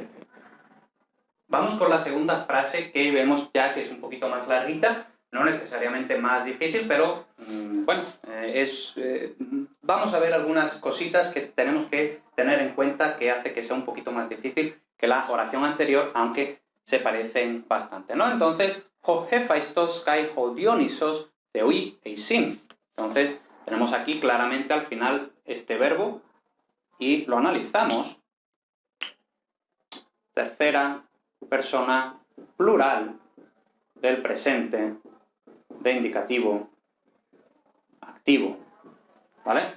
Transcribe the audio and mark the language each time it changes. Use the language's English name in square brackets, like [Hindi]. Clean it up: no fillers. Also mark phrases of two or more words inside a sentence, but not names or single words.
[Spanish] Vamos con la segunda frase, que vemos ya que es un poquito más larguita, no necesariamente más difícil, pero bueno, vamos a ver algunas cositas que tenemos que tener en cuenta que hace que sea un poquito más difícil que la oración anterior, aunque se parecen bastante, ¿no? Entonces, [Greek] ho Hephaistos kai ho Dionisos theoi eisin. [Spanish] Entonces, tenemos aquí claramente al final este verbo y lo analizamos. Tercera persona plural del presente de indicativo activo, ¿vale?